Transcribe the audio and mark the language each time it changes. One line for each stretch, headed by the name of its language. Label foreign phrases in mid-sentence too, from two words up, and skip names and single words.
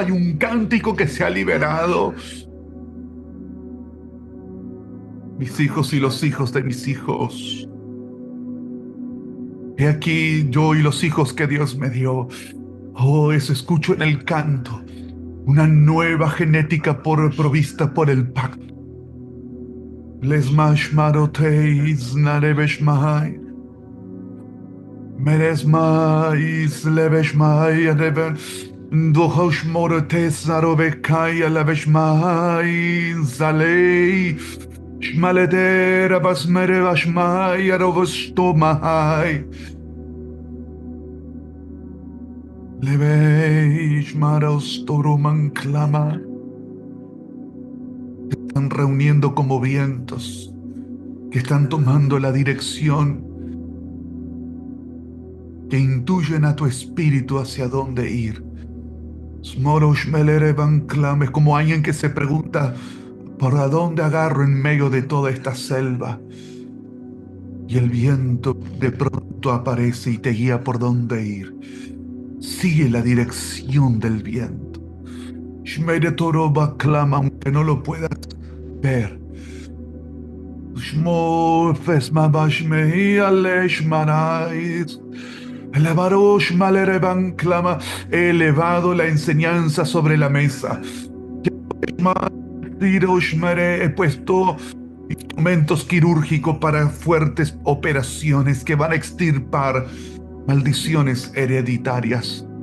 Spanish: Hay un cántico que se ha liberado. Mis hijos y los hijos de mis hijos. He aquí yo y los hijos que Dios me dio. Oh, eso escucho en el canto. Una nueva genética provista por el pacto. Les mashmaroteis narebeshmai. Meresmais leveshmai adeven. Dohosh morotes narobekai aleveshmai zalei. Shmaledera basmere bashmai arovostomai. Leveish maros toroman clama. Se están reuniendo como vientos que están tomando la dirección, que intuyen a tu espíritu hacia dónde ir. Smorosh melere van clama. Es como alguien que se pregunta: ¿por a dónde agarro en medio de toda esta selva? Y el viento de pronto aparece y te guía por dónde ir. Sigue la dirección del viento. Shmere toroba clama, aunque no lo puedas ver. Shmo fesma bashmei aleshmarais. Elevarosh malereban clama. He elevado la enseñanza sobre la mesa. He puesto instrumentos quirúrgicos para fuertes operaciones que van a extirpar maldiciones hereditarias.